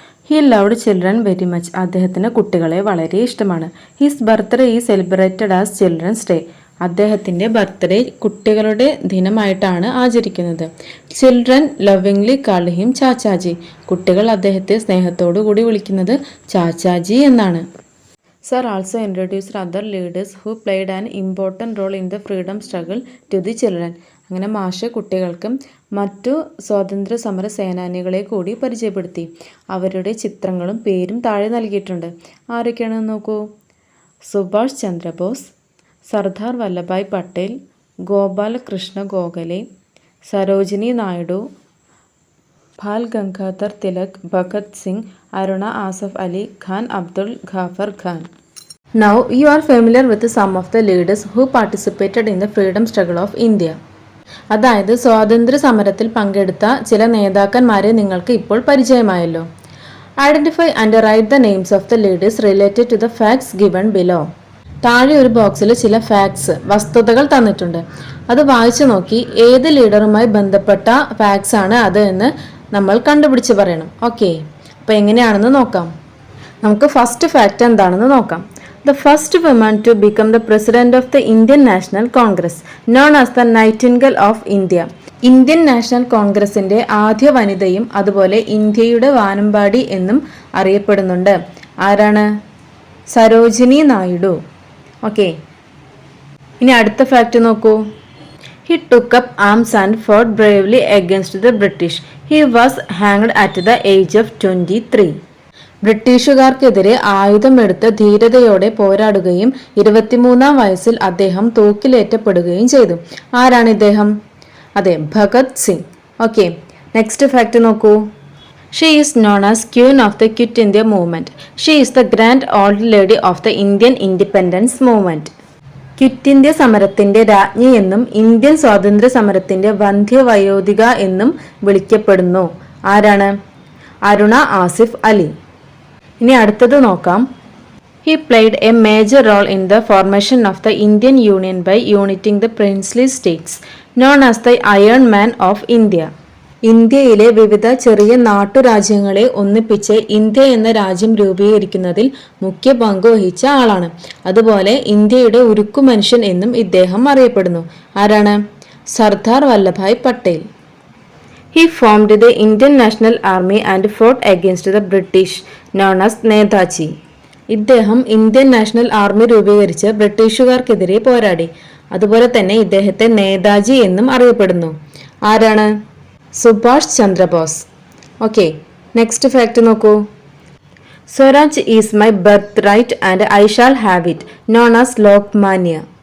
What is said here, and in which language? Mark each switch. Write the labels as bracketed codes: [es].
[en] He loved children very much. [ml] അദ്ദേഹത്തിന് കുട്ടികളെ വളരെ ഇഷ്ടമാണ്. [en] His birthday is celebrated as children's day. [ml] അദ്ദേഹത്തിൻ്റെ ബർത്ത്ഡേ കുട്ടികളുടെ ദിനമായിട്ടാണ് ആചരിക്കുന്നത്. [en] Children lovingly called him Chachaji. [ml] കുട്ടികൾ അദ്ദേഹത്തെ സ്നേഹത്തോടു കൂടി വിളിക്കുന്നത് ചാച്ചാജി എന്നാണ്. [en] Sir also introduced other leaders who played an important role in the freedom struggle to the children. [ml] അങ്ങനെ മാഷ് കുട്ടികൾക്ക് മറ്റു സ്വാതന്ത്ര്യ സമര സേനാനികളെ കൂടി പരിചയപ്പെടുത്തി. അവരുടെ ചിത്രങ്ങളും പേരും താഴെ നൽകിയിട്ടുണ്ട്. ആരൊക്കെയാണെന്ന് നോക്കൂ. സുഭാഷ് ചന്ദ്രബോസ്, സർദാർ വല്ലഭായ് പട്ടേൽ, ഗോപാല കൃഷ്ണ ഗോഖലെ, സരോജിനി നായിഡു, ബാൽ Gangadhar Tilak, Bhagat Singh, Aruna Asaf Ali Khan, Abdul Ghaffar Khan. [en] Now you are familiar with some of the leaders who participated in the freedom struggle of India. [ml] അതായത് സ്വാതന്ത്ര്യ സമരത്തിൽ പങ്കെടുത്ത ചില നേതാക്കന്മാരെ നിങ്ങൾക്ക് ഇപ്പോൾ പരിചയമായല്ലോ. [en] Identify and write the names of the leaders related to the facts given below. [ml] താഴെ ഒരു ബോക്സിൽ ചില ഫാക്ട്സ് വസ്തുതകൾ തന്നിട്ടുണ്ട്. അത് വായിച്ചു നോക്കി ഏത് ലീഡറുമായി ബന്ധപ്പെട്ട ഫാക്ട്സ് ആണ് അത് എന്ന് നമ്മൾ കണ്ടുപിടിച്ച് പറയണം. ഓക്കെ, അപ്പോൾ എങ്ങനെയാണെന്ന് നോക്കാം. നമുക്ക് ഫസ്റ്റ് ഫാക്റ്റ് എന്താണെന്ന് നോക്കാം. [en] The first woman to become the president of the Indian National Congress, known as the Nightingale of India. [ml] Indian national കോൺഗ്രസിന്റെ ആദ്യ വനിതയും അതുപോലെ ഇന്ത്യയുടെ വാനമ്പാടി എന്നും അറിയപ്പെടുന്നുണ്ട്. ആരാണ്? സരോജിനി നായിഡു. ഓക്കെ. ഇനി അടുത്ത ഫാക്ട് നോക്കൂ. [en] He took up arms and fought bravely against the British. He was hanged at the age of 23. [ml] ബ്രിട്ടീഷുകാർക്കെതിരെ ആയുധമെടുത്ത് ധീരതയോടെ പോരാടുകയും 23-ാം വയസ്സിൽ അദ്ദേഹം തൂക്കിലേറ്റപ്പെടുകയും ചെയ്തു. ആരാണ് ഇദ്ദേഹം? അതെ, Bhagat Singh. Okay, next fact നോക്കൂ. [en] She is known as Queen of the Quit India Movement. She is the grand old lady of the Indian independence movement. [ml] Quit India സമരത്തിന്റെ രാജ്ഞി എന്നും ഇന്ത്യൻ സ്വാതന്ത്ര്യ സമരത്തിന്റെ വന്ധ്യവയോധിക എന്നും വിളിക്കപ്പെടുന്നു. ആരാണ്? അരുണ ആസിഫ് അലി. ഇനി അടുത്തത് നോക്കാം. [en] He played a major role in the formation of the Indian Union by uniting the princely states, known as the Iron Man of India. [ml] ഇന്ത്യയിലെ വിവിധ ചെറിയ നാട്ടുരാജ്യങ്ങളെ ഒന്നിപ്പിച്ച് ഇന്ത്യ എന്ന രാജ്യം രൂപീകരിക്കുന്നതിൽ മുഖ്യ പങ്ക് വഹിച്ച ആളാണ്. അതുപോലെ ഇന്ത്യയുടെ ഉരുക്കു മനുഷ്യൻ എന്നും ഇദ്ദേഹം അറിയപ്പെടുന്നു. ആരാണ്? Sardar Vallabhbhai Patel. [en] He formed the Indian National Army and fought against the British, known as Netaji. [ml] ഇദ്ദേഹം ഇന്ത്യൻ നാഷണൽ ആർമി രൂപീകരിച്ച് ബ്രിട്ടീഷുകാർക്കെതിരെ പോരാടി. അതുപോലെ തന്നെ ഇദ്ദേഹത്തെ നേതാജി എന്നും അറിയപ്പെടുന്നു. ആരാണ്? Subhash Chandrabose. Okay, next fact നോക്കൂ. [en] Swaraj is my birthright and I shall have it, known as Lokmanya.